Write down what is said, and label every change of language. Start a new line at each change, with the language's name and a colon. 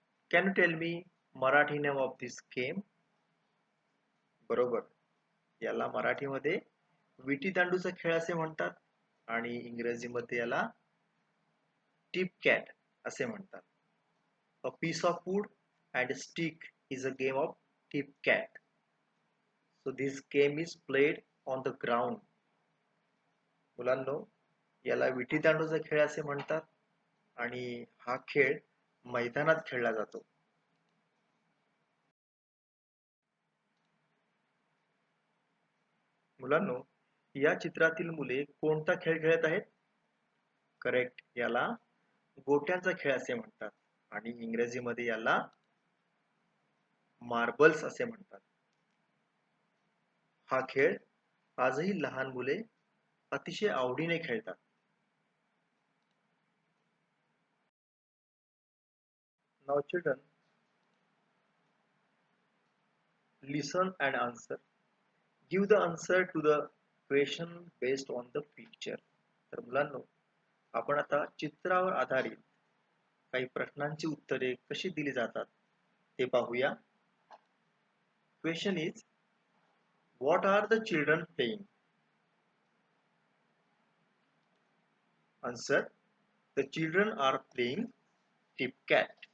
English: Can you tell me Marathi name of this game?
Marathi: बरोबर. याला मराठीमध्ये विटी दांडूचा खेळ असे म्हणतात आणि इंग्रजीमध्ये याला टिप कॅट असे म्हणतात.
English: A piece of wood and a stick is a game of tip cat. So this game is played on the ground.
Marathi: मुलांनो, याला विटी दांडूचा खेळ असे म्हणतात आणि हा खेळ मैदानात खेळला जातो. मुलांनो, या चित्रातील मुले कोणता खेळ खेळत आहेत? करेक्ट. याला गोट्यांचा खेळ असे म्हणतात आणि इंग्रजीमध्ये याला मार्बल्स असे म्हणतात. हा खेळ आजही लहान मुले अतिशय आवडीने खेळतात.
English: Now children, listen and answer. Give the answer to the question based on the picture.
Marathi: तर मुलांनो, आपण आता चित्रावर आधारित काही प्रश्नांची उत्तरे कशी दिली जातात ते पाहूया.
English: Question is, what are the children playing? Answer, the children are playing tip cat.